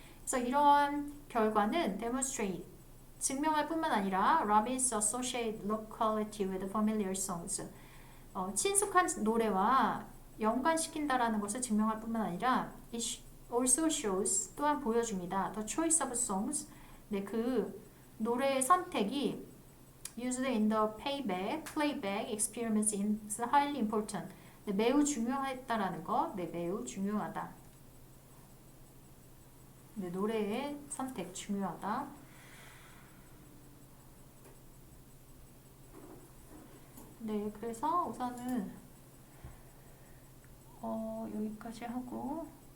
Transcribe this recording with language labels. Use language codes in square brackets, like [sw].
[ko] 그래서 이러한 결과는 demonstrate 증명할 뿐만 아니라 [en] rabbits associate locality with familiar songs [ko] 친숙한 노래와 연관시킨다라는 것을 증명할 뿐만 아니라 [en] it also shows [ko] 또한 보여줍니다. [en] The choice of songs [ko] 네, 그 노래의 선택이 [en] used in the playback experiments is highly important. [ko] 네, 매우 중요했다라는 거, 네, 매우 중요하다. 네, 노래의 선택 중요하다. 네, 그래서 우선은 여기까지 하고